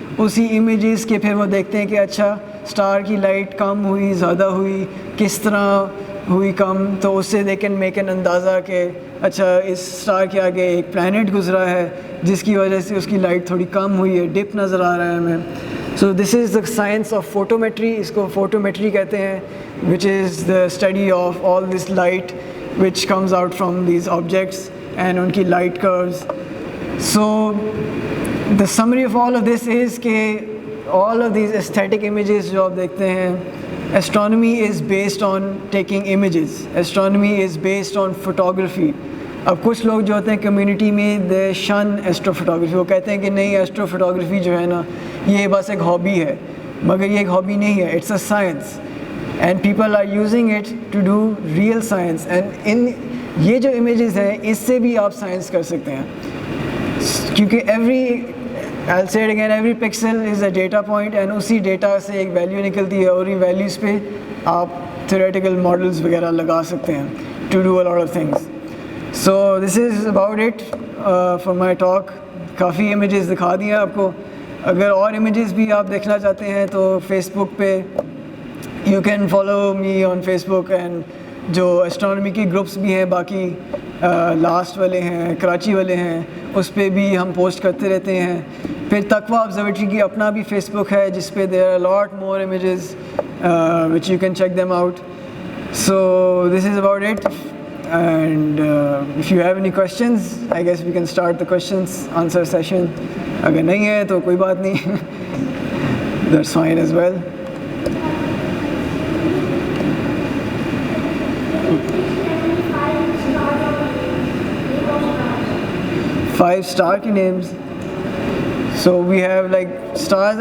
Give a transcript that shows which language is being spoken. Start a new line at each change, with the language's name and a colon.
Urdu: اسی امیجز کے پھر وہ دیکھتے ہیں کہ اچھا اسٹار کی لائٹ کم ہوئی, زیادہ ہوئی, کس طرح ہوئی کم, تو اس سے
English: they can make an
Urdu: اندازہ کہ اچھا اس اسٹار کے آگے ایک پلانٹ گزرا ہے جس کی وجہ سے اس کی لائٹ تھوڑی کم ہوئی ہے, ڈپ نظر آ رہا ہے ہمیں.
English: So this is the science of photometry.
Urdu: اس کو فوٹومیٹری کہتے ہیں,
English: which is the study of all this light which comes out from these objects and
Urdu: unki
English: light curves. So the summary of all of this is
Urdu: کہ
English: all of these aesthetic images
Urdu: جو آپ دیکھتے ہیں,
English: astronomy is based on taking images. Astronomy is based on photography.
Urdu: اب کچھ لوگ جو ہوتے ہیں کمیونٹی میں
English: they shun astro photography.
Urdu: وہ کہتے ہیں کہ نہیں ایسٹرو فوٹوگرافی جو ہے نا یہ بس ایک ہابی ہے, مگر یہ ایک ہابی نہیں ہے,
English: it's a science. And people are using it to do real science. And in
Urdu: یہ جو images ہیں اس سے بھی آپ سائنس کر سکتے ہیں, کیونکہ
English: I'll say it again, every pixel is a data point, and
Urdu: اسی ڈیٹا سے ایک ویلیو نکلتی ہے, اور ان ویلیوز پہ آپ theoretical models وغیرہ لگا سکتے ہیں
English: to do a lot of things. So this is about it for my talk.
Urdu: Coffee images دکھا دیا آپ کو. اگر اور images بھی آپ دیکھنا چاہتے ہیں تو فیس بک پہ
English: you can follow me on Facebook, and
Urdu: جو اسٹرانومی کے گروپس بھی ہیں باقی لاسٹ والے ہیں, کراچی والے ہیں, اس پہ بھی ہم پوسٹ کرتے رہتے ہیں. پھر تقوی آبزرویٹری کی اپنا بھی فیس بک ہے جس پہ
English: there are a lot more images which you can check them out. So this is about it, and if you have any questions I guess we can start the questions answer session.
Urdu: اگر نہیں ہے تو کوئی بات نہیں,
English: that's fine as well. Five star
Urdu: کے
English: Names. So we have like stars.